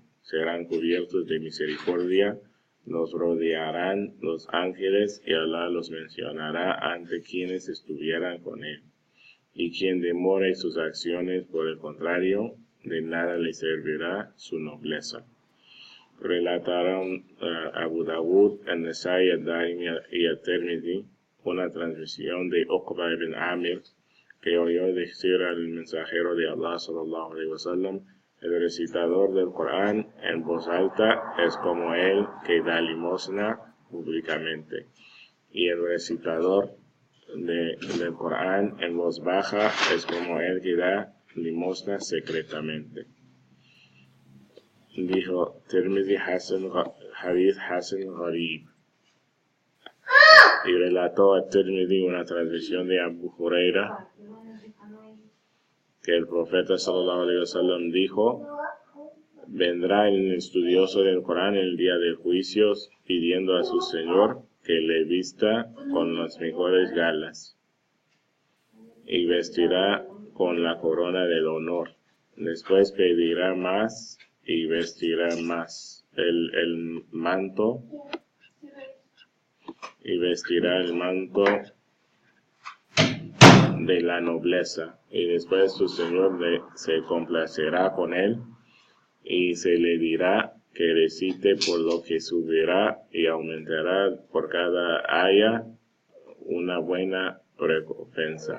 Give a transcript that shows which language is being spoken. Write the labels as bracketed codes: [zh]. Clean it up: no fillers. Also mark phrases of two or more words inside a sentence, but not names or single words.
[es] Serán cubiertos de misericordia, los rodearán los ángeles y Allah los mencionará ante quienes estuvieran con él. Y quien demore sus acciones, por el contrario, de nada le servirá su nobleza. Relataron Abu Dawud, An-Nasai, Ad-Darimi y At-Tirmidhi una transmisión de Uqba ibn Amir, que oyó decir al mensajero de Allah [ar] صلى الله عليه وسلم: [es] el recitador del Corán en voz alta es como el que da limosna públicamente, y el recitador del Corán en voz baja es como el que da limosna secretamente. Dijo Tirmidhi: [ar] حديث حسن غريب. [es] Y relató a Tirmidhi una transmisión de Abu Huraira, que el profeta [ar] صلى الله عليه وسلم [es] dijo: vendrá el estudioso del Corán el día del juicio pidiendo a su Señor que le vista con las mejores galas y vestirá con la corona del honor. Después pedirá más y vestirá más el manto de la nobleza, y después su Señor se complacerá con él y se le dirá que recite por lo que subirá y aumentará por cada aya una buena recompensa.